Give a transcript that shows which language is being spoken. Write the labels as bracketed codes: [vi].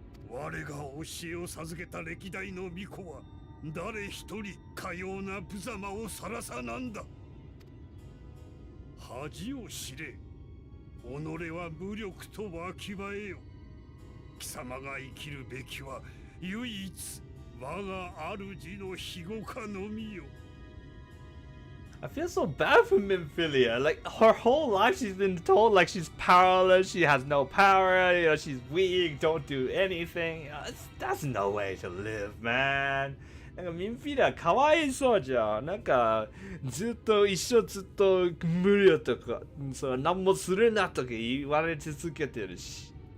[ja] 我が教えを授けた歴代の巫女は誰一人かような無様をさらさなんだ。恥を知れ。己は無力とわきまえよ。貴様が生きるべきは唯一我が主の庇護下のみよ。 [en] I feel so bad for Minfilia. Like her whole life she's been told like she's powerless, she has no power, you know, she's weak, don't do anything. That's no way to live, man. [ja] なんかミンフィリアかわいそうじゃん。なんかずっと無理よとか、そう何もするなとか言われ続けてるし。